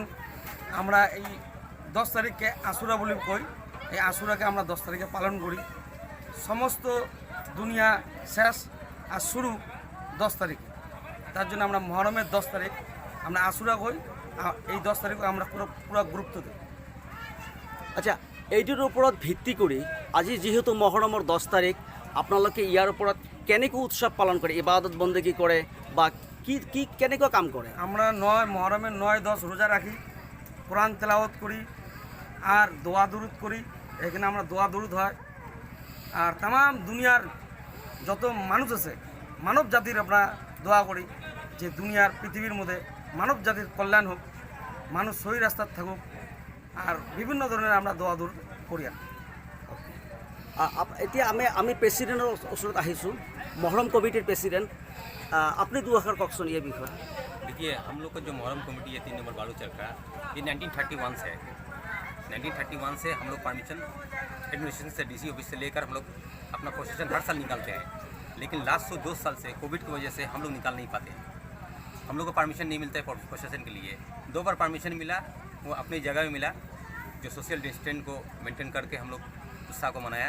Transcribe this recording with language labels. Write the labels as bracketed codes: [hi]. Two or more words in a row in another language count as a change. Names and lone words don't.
[bn] আমরা এই 10 তারিখকে আশুরা বলে কই। এই আশুরাকে আমরা 10 তারিখে পালন করি। সমস্ত দুনিয়া শেষ আর শুরু 10 তারিখে। তার জন্য আমরা মহরমের 10 তারিখ আমরা আশুরা কই। এই 10 তারিখ আমরা পুরো গুরুত্ব দিই। আচ্ছা এইটোৰ ওপৰত ভিত্তি কৰি আজি যেহেতু মহৰমৰ 10 তাৰিখ আপোনালোকে ইয়াৰ ওপৰত কেনেকৈ উৎসৱ পালন কৰে, ইবাদত বন্দেগী কৰে বা কি কি কেনেকৈ কাম কৰে? আমরা মহরমের 9-10 রোজা রাখি, কোরআন তেলাওয়াত করি আর দোয়া দুরুদ করি। এখানে আমরা দোয়া দুরুদ হয় আর তাম দুনিয়ার যত মানুষ আছে মানব জাতির আমরা দোয়া করি যে দুনিয়ার পৃথিবীর মধ্যে মানব জাতির কল্যাণ হোক, মানুষ সহি রাস্তায় থাকুক আর বিভিন্ন ধরনের আমরা দোয়া দুরুদ করি। [as] এতিয়া আমি প্ৰেচিডেণ্টৰ ওচৰত আহিছোঁ, মহৰম কমিটিৰ প্ৰেচিডেণ্ট। আপুনি দুআষাৰ কওকচোন এই বিষয়ে। [hi] देखिए, हम लोग का जो मुहर्रम कमेटी है 3 नंबर बालू चल रहा है, ये 1931 से है। 1931 से हम लोग [en] permission administration [hi] से [en] DC office [hi] से लेकर हम लोग अपना प्रोसेशन हर साल निकालते हैं। लेकिन लास्ट 2 साल से कोविड की वजह से हम लोग निकाल नहीं पाते। हम लोग को परमिशन नहीं मिलता है प्रोसेशन के लिए। 2 बार परमिशन मिला, वो अपनी जगह में मिला, जो [en] social distance [hi] को मेंटेन करके हम लोग उत्साह को मनाया।